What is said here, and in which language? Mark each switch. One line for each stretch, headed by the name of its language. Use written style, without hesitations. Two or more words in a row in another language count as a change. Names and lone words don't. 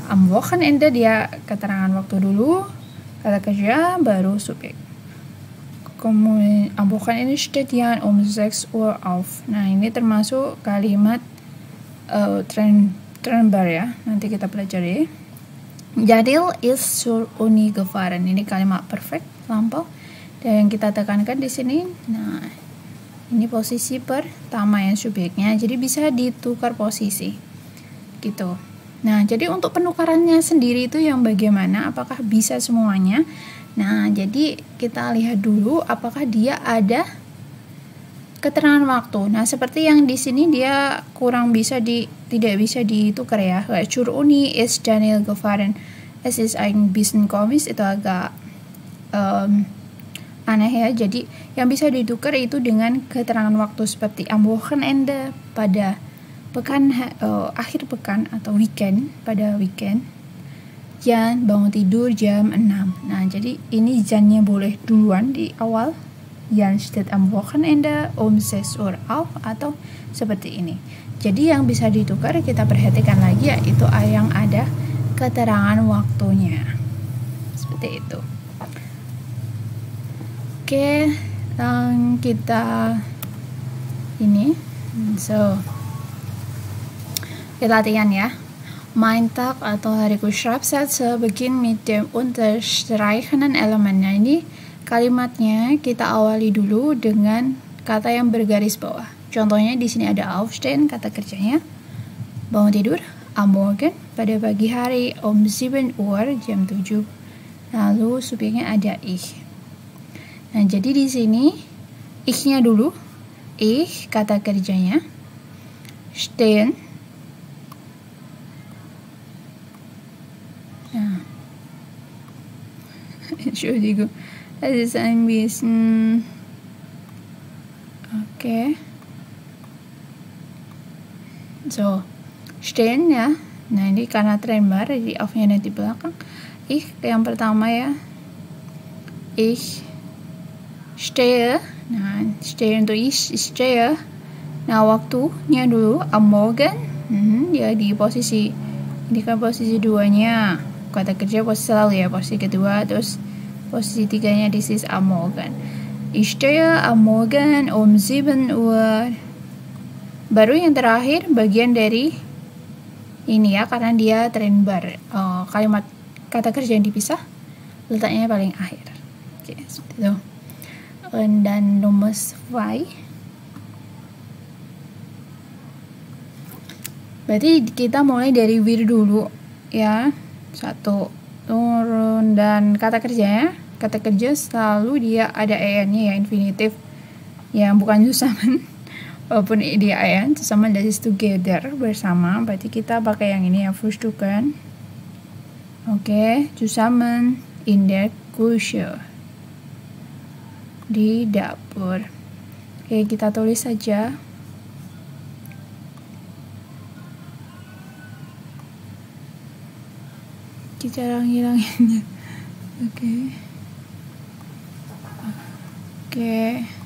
German: Am Wochenende
Indonesian: dia keterangan waktu dulu, kata kerja, baru subjek.
German: Kemudian am Wochenende steht Jan 6 Uhr auf.
Indonesian: Nah, ini termasuk kalimat Trennbar ya. Nanti kita pelajari.
German: Jadil ist zur Uni gefahren.
Indonesian: Ini kalimat perfect, lampau. Dan yang kita tekankan di sini. Nah, ini posisi pertama yang subjeknya. Jadi bisa ditukar posisi. Gitu. Nah, jadi untuk penukarannya sendiri itu yang bagaimana? Apakah bisa semuanya? Nah, jadi kita lihat dulu apakah dia ada keterangan waktu. Nah, seperti yang di sini dia tidak bisa ditukar ya.
German: Zur Uni ist Daniel gefahren. Es ist ein bisschen komisch,
Indonesian: itu agak aneh ya. Jadi yang bisa ditukar itu dengan keterangan waktu seperti
German: am Wochenende
Indonesian: pada pekan akhir pekan atau weekend, pada weekend. Jan bangun tidur jam 6. Nah, jadi ini Jannya boleh duluan di awal.
German: Jan steht am Wochenende 6 Uhr auf
Indonesian: atau seperti ini. Jadi yang bisa ditukar kita perhatikan lagi yaitu yang ada keterangan waktunya. Seperti itu. Oke, kita ini. So, kita latihan ya.
German: Mein Tag
Indonesian: atau hariku
German: Schreibsätze beginn mit dem unterstreichenden Element.
Indonesian: Nah, ini kalimatnya kita awali dulu dengan kata yang bergaris bawah. Contohnya di sini ada aufstehen, kata kerjanya. Bangun tidur,
German: am Morgen,
Indonesian: pada pagi hari, 7 Uhr, jam 7. Lalu subjeknya ada ich. Nah, jadi di sini ich-nya dulu. Ich, kata kerjanya. Stehen.
German: Entschuldigung, das ist ein bisschen okay.
Indonesian: So, stehen ya. Nah, ini karena trennbar, jadi auf-nya di belakang. Ich yang pertama ya.
German: Ich stehe.
Indonesian: Nah, stehen itu
German: ich stehe.
Indonesian: Nah, waktunya dulu
German: am Morgen.
Indonesian: Ya di posisi ini kan posisi 2-nya. Kata kerja posisi selalu ya, posisi kedua, terus posisi 3-nya
English: this is
German: am Morgen. Ich stehe am Morgen 7 Uhr.
Indonesian: Baru yang terakhir bagian dari ini ya, karena dia trennbar. Kalimat kata kerja yang dipisah letaknya paling akhir. Oke, seperti itu. Dan nomor 2. Berarti kita mulai dari wir dulu ya. 1 turun dan kata kerjanya, kata kerja selalu dia ada en-nya ya, infinitif yang bukan zusammen. Walaupun dia en,
German: zusammen das ist together,
Indonesian: bersama, berarti kita pakai yang ini ya, frühstücken. Oke,
German: zusammen in der Küche,
Indonesian: di dapur. Oke, kita tulis saja. Cara ngilanginnya. Oke.